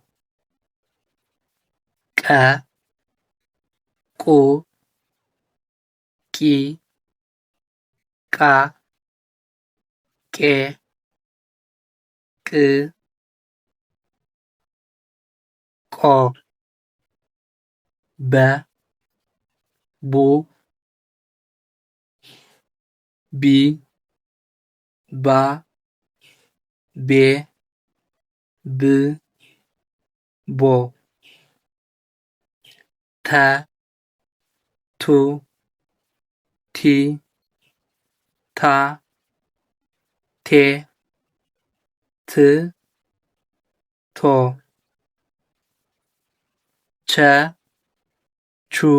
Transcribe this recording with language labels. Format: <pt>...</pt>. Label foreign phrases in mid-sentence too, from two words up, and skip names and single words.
<am>ቀ፣ ቁ፣ ቂ፣ ቃ፣ ቄ፣ ቅ፣ ቆ፣ በ፣ ቡ፣ ቢ፣ ባ፣ ቤ፣ ብ፣ ቦ፣ ተ፣ ቱ፣ ቲ፣ ታ፣ ቴ፣ ት፣ ቶ፣ ቸ፣ ቹ፣</am>